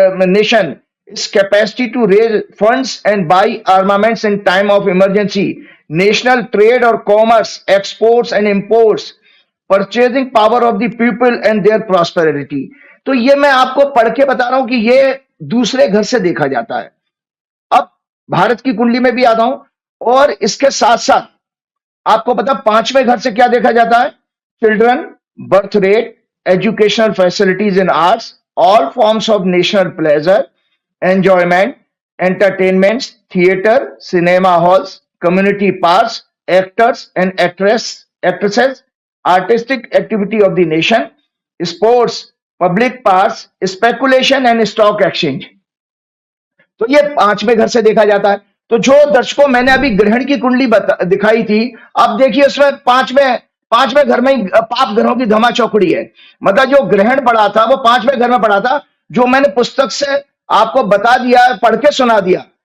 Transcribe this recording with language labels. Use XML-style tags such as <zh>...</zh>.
<en>nation, its capacity to raise funds and buy armaments in time of emergency, national trade or commerce, exports and imports, purchasing power of the people and their prosperity।</en> <hi>तो ये मैं आपको पढ़ के बता रहा हूं कि ये दूसरे घर से देखा जाता है। अब भारत की कुंडली में भी आता हूं, और इसके साथ साथ आपको पता 5वें घर से क्या देखा जाता है।</hi> <en>Children, birth rate, educational facilities in arts, all forms of national pleasure, enjoyment, entertainments, theater, cinema halls, community parks, actors and actresses, artistic activity of the nation, sports, public parks, speculation and stock exchange।</en> <hi>तो ये 5वें घर से देखा जाता है। तो जो दर्शकों मैंने अभी ग्रहण की कुंडली दिखाई थी, अब देखिए उसमें पांचवें घर में पाप ग्रहों की धमा चौकड़ी है। मतलब जो ग्रहण पड़ा था वो 5वें घर में पड़ा था, जो मैंने पुस्तक से आपको बता दिया, पढ़ के सुना दिया।</hi>